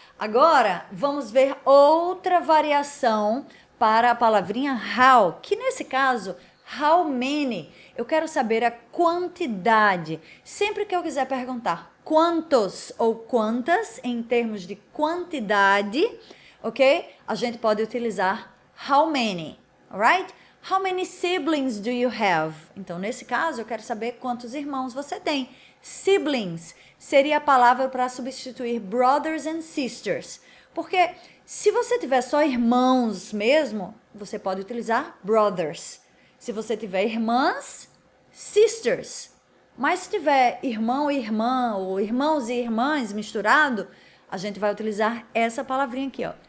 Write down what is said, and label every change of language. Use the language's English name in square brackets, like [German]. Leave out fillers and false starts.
[Portuguese] Agora, vamos ver outra variação para a palavrinha how, que nesse caso, how many, eu quero saber a quantidade. Sempre que eu quiser perguntar quantos ou quantas, em termos de quantidade, ok? A gente pode utilizar how many, alright? [English] How many siblings do you have? [Portuguese] Então, nesse caso, eu quero saber quantos irmãos você tem. Siblings seria a palavra para substituir [English] brothers and sisters. [Portuguese] Porque se você tiver só irmãos mesmo, você pode utilizar brothers. Se você tiver irmãs, sisters. Mas se tiver irmão e irmã, ou irmãos e irmãs misturado, a gente vai utilizar essa palavrinha aqui, ó.